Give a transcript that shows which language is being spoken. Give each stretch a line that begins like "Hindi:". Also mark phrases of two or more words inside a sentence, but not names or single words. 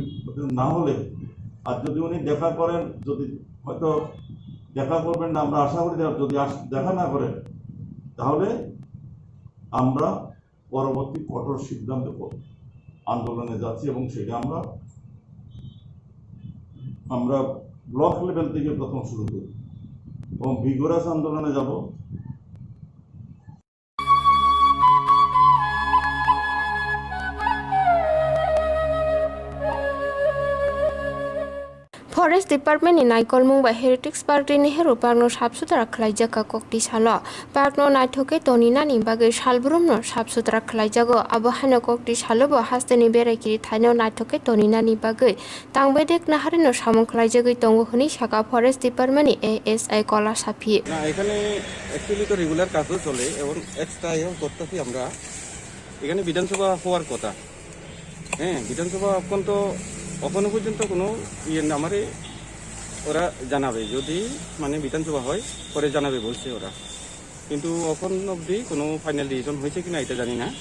Bangla: না হলে আর যদি উনি দেখা করেন, যদি হয়তো দেখা করবেন না, আমরা আশা করি যদি দেখা না করেন তাহলে আমরা পরবর্তী কঠোর সিদ্ধান্ত আন্দোলনে যাচ্ছি এবং সেটা আমরা
English: block level
Bangla: থেকে প্রথম শুরু করি এবং ভিগোরাস আন্দোলনে যাব।
English: forest department
Bodo: नि नाइकलमुं बा हेरिटेज पार्क नि हेरो पार्कनो साफसुथरा खालायजाका कक्ति सालो पार्कनो नायथके तनिनानि बागै सालब्रुमनो साफसुथरा खालायजागो आबो हानो कक्ति सालोबो हास्तेनि बेरायगिरि थाइनो नायथके तनिनानि बागै तांबेदेक नाहारिनो सामं खालायजागै दंगो हनि साका
English: forest department
Bodo: नि एएसआई कला साफि
Bangla: না এখানে অ্যাকচুয়ালি তো রেগুলার কাজও চলে এবং এক্সট্রা করতেছি আমরা। এখানে বিধানসভা হওয়ার কথা, হ্যাঁ বিধানসভা এখন তো এখনো পর্যন্ত কোনো আমারে ওরা জানাবে, যদি মানে বিধানসভা হয় পরে জানাবে বলছে ওরা, কিন্তু এখন অবধি কোনো
English: final decision
Bangla: হয়েছে কিনা এটা জানি না।